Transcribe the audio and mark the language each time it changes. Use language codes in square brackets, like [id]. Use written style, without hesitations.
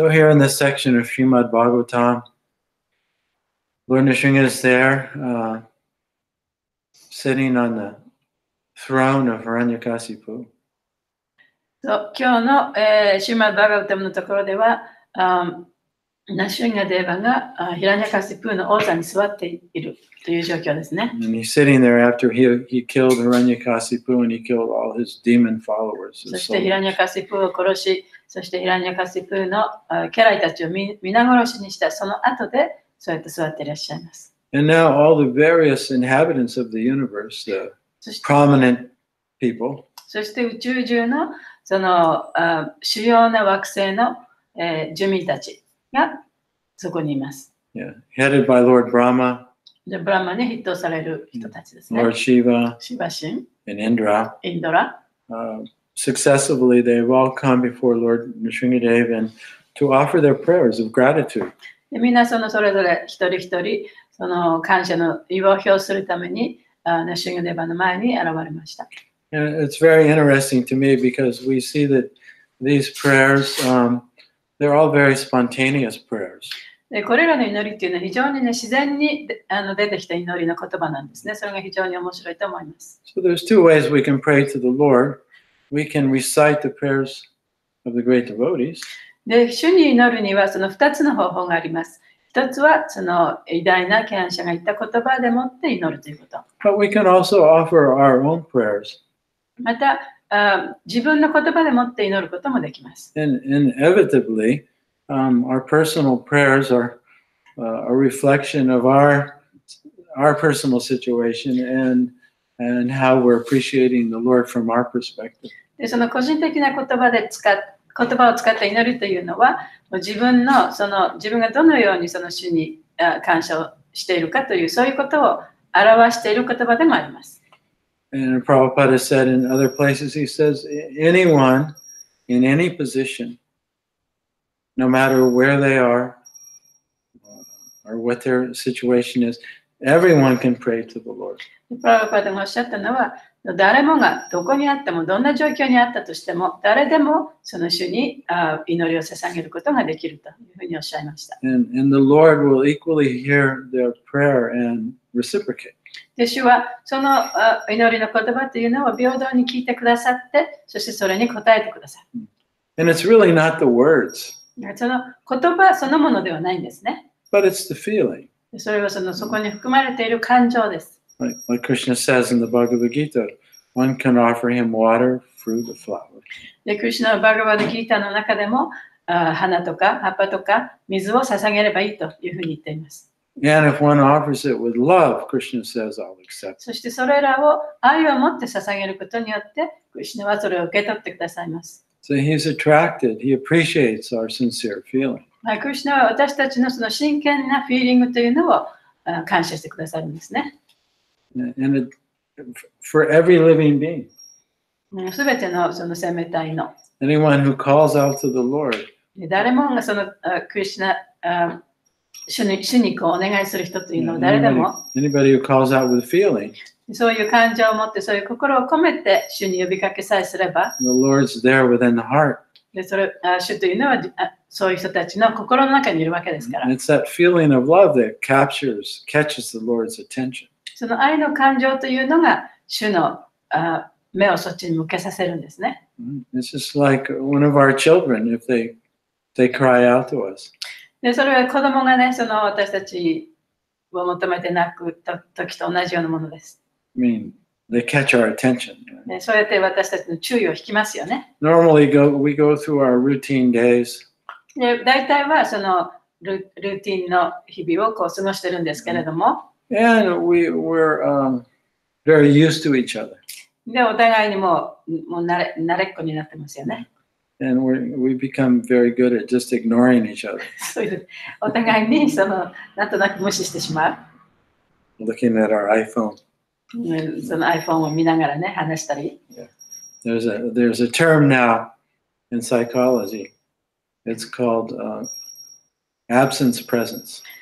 [en] So here in this section of Srimad Bhagavatam, Lord Nrsimha is there, sitting on the throne of Hiranyakasipu. [ja] そう今日の、シューマッバーガウタムのところでは、ナシュンガデーバがヒラニャカシプーの王座に座っているという状況ですね。 [en] And he's sitting there after he killed Hiranyakasipu and he killed all his demon followers. [ja] そしてヒラニャカシプーを殺し、そしてヒラニャカシプーの家来たちを皆殺しにしたその後でそうやって座っていらっしゃいます。 [en] And now all the various inhabitants of the universe, the [ja] そして [en] prominent people, [ja] そして宇宙中のその主要な惑星の、住民たちがそこにいます。 [en] yeah, headed by Lord Brahma, [ja] でブラマに筆頭される人たちですね。 [en] Lord Shiva, [ja] シバシン、 [en] and Indra. [ja] インドラ。 [en] Successively, they've all come before Lord Nrsimhadev and to offer their prayers of gratitude. [ja] でみんなそれぞれ一人一人その感謝の意を表するためにナシュンガデバの前に現れました。 [en] And it's very interesting to me because we see that these prayers, they're all very spontaneous prayers. [ja] でこれらの祈りっていうのは非常に、ね、自然に出てきた祈りの言葉なんですね。それが非常に面白いと思います。 [en] So there's two ways we can pray to the Lord. We can recite the prayers of the great devotees. [ja] で主に祈るにはその2つの方法があります。一つはその偉大な権威者が言った言葉でもって祈るということ。 [en] But we can also offer our own prayers. [ja] また自分の言葉でもって祈ることもできます。 [en] And inevitably, our personal prayers are a reflection of our personal situation and how we're appreciating the Lord from our perspective. [ja] でその個人的な言葉を使った祈りというのは自分がどのようにその主に感謝をしているかというそういうことを表している言葉でもあります。 [en] And Prabhupada said in other places, he says, anyone in any position, no matter where they are or what their situation is, everyone can pray to the Lord. [ja] プラブパダがおっしゃったのは誰もがどこにあってもどんな状況にあったとしても誰でもその主に祈りを捧げることができるというふうにおっしゃいました。 [en] And the Lord will equally hear their prayer and reciprocate. [ja] で主はその祈りの言葉というのを平等に聞いてくださってそしてそれに答えてください。 [en] And it's really not the words, [ja] その言葉そのものではないんですね。 [en] but it's the feeling. [ja] それはそこに含まれている感情です。 [en] Like Krishna says in the Bhagavad Gita, one can offer him water, fruit, or flower. [ja] でクリシュナのバガバダギータの中でも花とか葉っぱとか水を捧げればいいというふうに言っています。 [en] And if one offers it with love, Krishna says, I'll accept it. [ja] そしてそれらを愛を持って捧げることによってクリシュナはそれを受け取ってくださいます。 [en] So he's attracted, he appreciates our sincere feeling. [ja] クリシュナは私たちのその真剣なフィーリングというのを感謝してくださるんですね。 [en] And for every living being. [ja] すべてのその生命体の [en] Anyone who calls out to the Lord. [ja] 誰もがそのクリシュナ主にこうお願いする人というのは誰でも [en] Anybody who calls out with feeling. [ja] そういう感情を持ってそういう心を込めて主に呼びかけさえすれば [en] The Lord's there within the heart. [ja] で主というのはそういう人たちの心の中にいるわけですから [en] And it's that feeling of love that catches the Lord's attention. [ja] その愛の感情というのが主の目をそっちに向けさせるんですね。 [en] It's just like one of our children, if they cry out to us. [ja] でそれは子供がね、その私たちを求めて泣く時と同じようなものです。 [en] I mean, they catch our attention. [ja] でそうやって私たちの注意を引きますよね。 [en] Normally, we go through our routine days. [ja] で大体はそのルーティンの日々をこう過ごしてるんですけれども、 [en] And we're very used to each other. [ja] でお互いにもう慣れっこになってますよね。 [en] And we become very good at just ignoring each other, [ja] そういうお互いにそのなんとなく無視してしまう。 [en] looking at our iPhone. [ja] その iPhone を見ながらね、話したり。 [en] There's a term now in psychology. It's called absence presence.